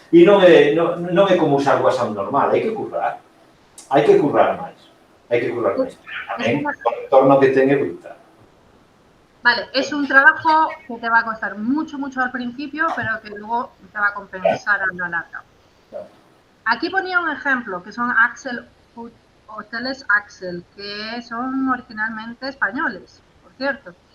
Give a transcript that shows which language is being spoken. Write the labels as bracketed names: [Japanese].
[Galician] E non é como usar WhatsApp normal, hai que currar. Hai que currar máis. Tamén o retorno que ten é brutal. [Spanish] Vale, es un trabajo que te va a costar mucho al principio, pero que luego te va a compensar a la larga. Aquí ponía un ejemplo, que son Hoteles Axel, que son originalmente españoles, por cierto.